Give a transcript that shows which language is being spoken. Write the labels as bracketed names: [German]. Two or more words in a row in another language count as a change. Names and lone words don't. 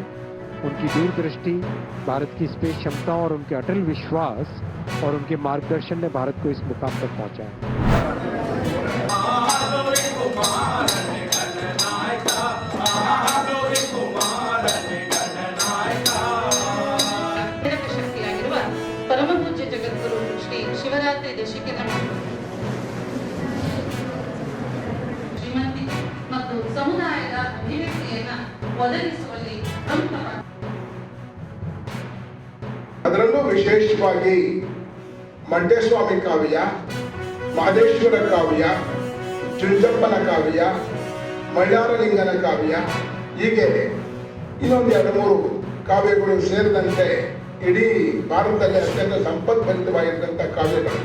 [Hindi] उनकी दूरदृष्टि, भारत की स्पेस क्षमताओं और उनके अटल विश्वास और उनके मार्गदर्शन ने भारत को इस मुकाम तक पहुंचाया. परम पूज्य जगद्गुरु श्री शिवरात्रि देशिकेन [Kannada] ಶ್ರೀಮಂತಿ ಮತ್ತು ಸಮುದಾಯದ ಅಭಿವ್ಯಕ್ತಿಯನ್ನು ಒದಗಿಸುವಲ್ಲಿ ಪ್ರಮುಖ ಅದರಲ್ಲೂ ವಿಶೇಷವಾಗಿ ಮಂಟೇಸ್ವಾಮಿ ಕಾವ್ಯ, ಮಾದೇಶ್ವರ ಕಾವ್ಯ, ಚುಂಚಪ್ಪನ ಕಾವ್ಯ, ಮೈಲಾರಲಿಂಗನ ಕಾವ್ಯ, ಹೀಗೆ ಇನ್ನೊಂದು 2-3 ಕಾವ್ಯಗಳು ಸೇರಿದಂತೆ ಇಡೀ ಭಾರತದಲ್ಲಿ ಅತ್ಯಂತ ಸಂಪದ್ಭರಿತವಾಗಿರ್ತಂಥ ಕಾವ್ಯಗಳು.